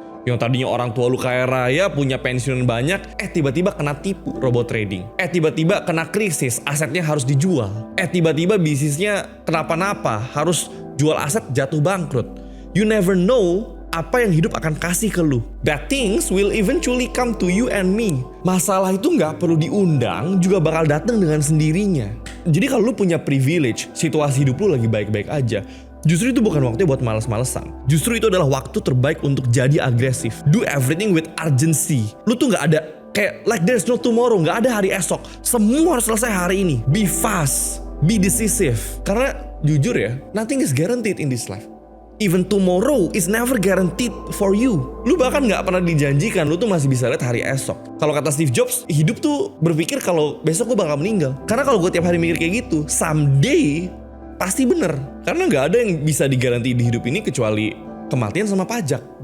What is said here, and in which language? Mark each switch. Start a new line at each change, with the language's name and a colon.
Indonesian: Yang tadinya orang tua lu kaya raya, punya pensiun banyak, tiba-tiba kena tipu robot trading. Tiba-tiba kena krisis, asetnya harus dijual. Tiba-tiba bisnisnya kenapa-napa, harus jual aset, jatuh bangkrut.
English: You never know
Indonesian: apa yang hidup akan kasih ke lu.
English: Bad things will eventually come to you and me.
Indonesian: Masalah itu nggak perlu diundang, juga bakal datang dengan sendirinya. Jadi kalau lu punya privilege, situasi hidup lu lagi baik-baik aja, justru itu bukan waktunya buat males-malesan. Justru itu adalah waktu terbaik untuk jadi agresif.
English: Do everything with urgency.
Indonesian: Lu tuh gak ada kayak
English: like there's no tomorrow.
Indonesian: Gak ada hari esok. Semua harus selesai hari ini.
English: Be fast. Be decisive.
Indonesian: Karena jujur ya,
English: nothing is guaranteed in this life. Even tomorrow is never guaranteed for you.
Indonesian: Lu bahkan gak pernah dijanjikan lu tuh masih bisa lihat hari esok. Kalau kata Steve Jobs, hidup tuh berpikir kalau besok gue bakal meninggal. Karena kalau gue tiap hari mikir kayak gitu, someday pasti bener. Karena gak ada yang bisa digaranti di hidup ini kecuali kematian sama pajak.